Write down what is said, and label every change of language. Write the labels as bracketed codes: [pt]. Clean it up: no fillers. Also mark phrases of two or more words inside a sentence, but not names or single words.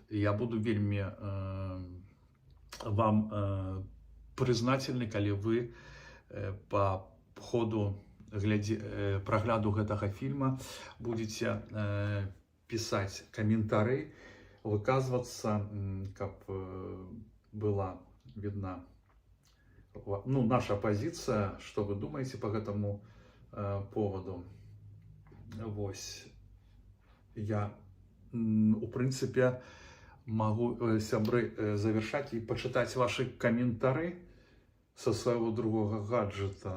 [be] Я буду вельмі вам прызнательны, калі вы па ходу прагляду гэтага фільма будзеце пісаць каментары, выказвацца, каб [ru] была видна наша позиция, что вы думаете по этому поводу. [be] Вось. [ru] Я, у принципе, могу, сябры, завершать и почитать ваши комментарии со своего другого гаджета.